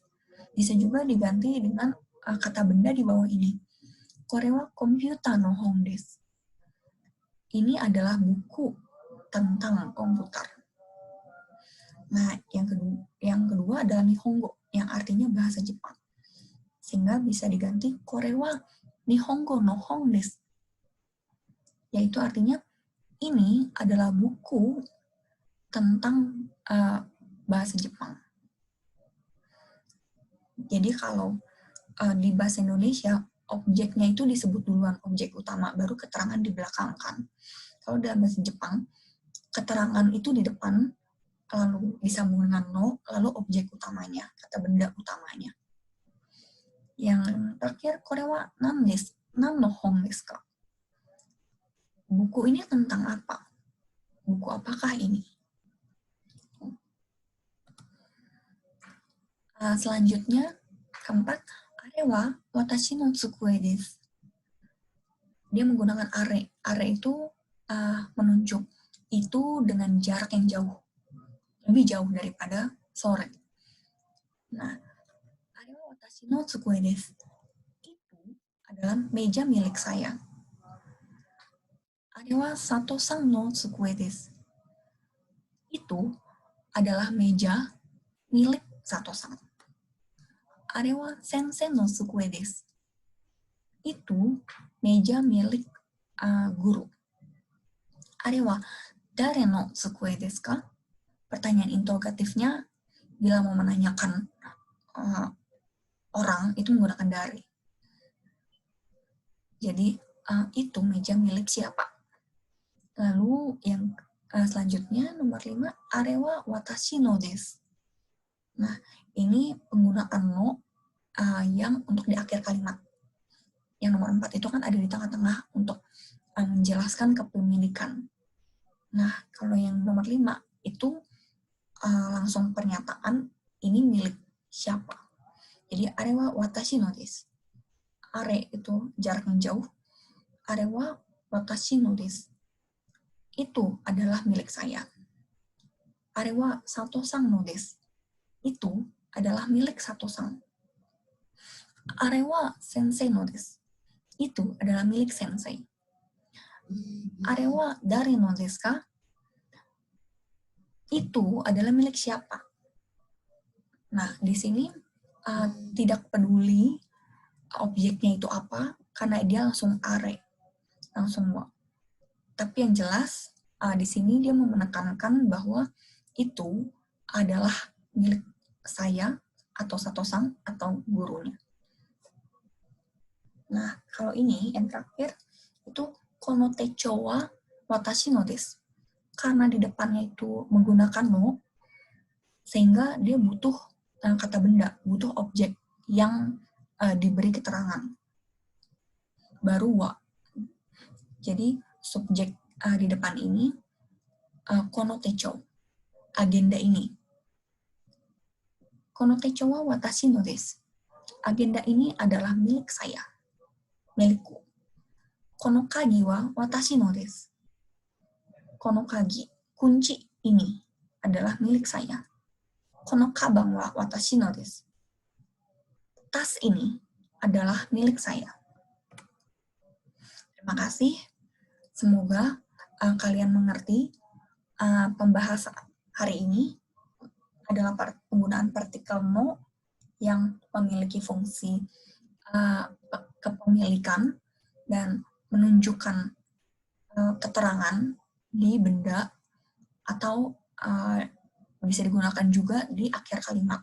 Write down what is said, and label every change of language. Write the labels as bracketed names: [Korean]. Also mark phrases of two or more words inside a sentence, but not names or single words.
[Indonesian] Bisa juga diganti dengan kata benda di bawah ini. [Japanese] Kore wa komputer no hon desu. [Indonesian] Ini adalah buku tentang komputer. Nah, yang kedua adalah nihongo, yang artinya bahasa Jepang. Sehingga bisa diganti [Japanese] kore wa nihongo no hon desu. [Indonesian] Yaitu artinya ini adalah buku tentang bahasa Jepang. Jadi kalau di bahasa Indonesia, objeknya itu disebut duluan objek utama, baru keterangan dibelakangkan. Kalau dalam bahasa Jepang, keterangan itu di depan, lalu disambung dengan no, lalu objek utamanya, kata benda utamanya. Yang terakhir, [Japanese] kore wa nan desu, nan no hon desu ka? [Indonesian] Buku ini tentang apa? Buku apakah ini? Selanjutnya, keempat, [Japanese] are wa watashi no tsukue desu. [Indonesian] Dia menggunakan are. Are itu menunjuk. Itu dengan jarak yang jauh. Lebih jauh daripada sore. Nah, [Japanese] are wa watashi no tsukue desu. [Indonesian] Itu adalah meja milik saya. [Japanese] Are wa sato-san no tsukue desu. [Indonesian] Itu adalah meja milik Sato-san. [Japanese] Are wa sensei no tsukue desu. [Indonesian] Itu meja milik guru. [Japanese] Are wa dare no tsukue desu ka? [Indonesian] Pertanyaan interrogatifnya bila mau menanyakan orang itu menggunakan dare. Jadi itu meja milik siapa? Lalu yang selanjutnya nomor 5, [Japanese] are wa watashi no desu. [Indonesian] Nah, ini penggunaan no yang untuk di akhir kalimat. Yang nomor 4 itu kan ada di tengah-tengah untuk menjelaskan kepemilikan. Nah, kalau yang nomor 5 itu langsung pernyataan ini milik siapa. Jadi, [Japanese] are wa watashi no desu. [Indonesian] Are itu jarak yang jauh. [Japanese] Are wa watashi no desu. [Indonesian] Itu adalah milik saya. [Japanese] Are wa sato-san no desu. [Indonesian] Itu adalah milik Sato-san. [Japanese] Are wa sensei no desu. [Indonesian] Itu adalah milik sensei. [Japanese] Are wa dare no desu ka? [Indonesian] Itu adalah milik siapa? Nah, di sini tidak peduli objeknya itu apa, karena dia langsung are, langsung wa. Tapi yang jelas, di sini dia menekankan bahwa itu adalah milik saya atau Sato-san atau gurunya. Nah, kalau ini yang terakhir itu [Japanese] kono techo wa watashi no desu. [Indonesian] Karena di depannya itu menggunakan no, sehingga dia butuh kata benda, butuh objek yang diberi keterangan. Baru wa. Jadi subjek di depan ini [Japanese] kono techo, [Indonesian] agenda ini. [Japanese] Kono techo wa watashi no desu. [Indonesian] Agenda ini adalah milik saya, milikku. [Japanese] Kono kagi wa watashi no desu. Kono kagi, [Indonesian] kunci ini adalah milik saya. [Japanese] Kono kabang wa watashi no desu. [Indonesian] Tas ini adalah milik saya. Terima kasih. Semoga kalian mengerti pembahasan hari ini adalah penggunaan partikel no yang memiliki fungsi kepemilikan dan menunjukkan keterangan di benda atau bisa digunakan juga di akhir kalimat.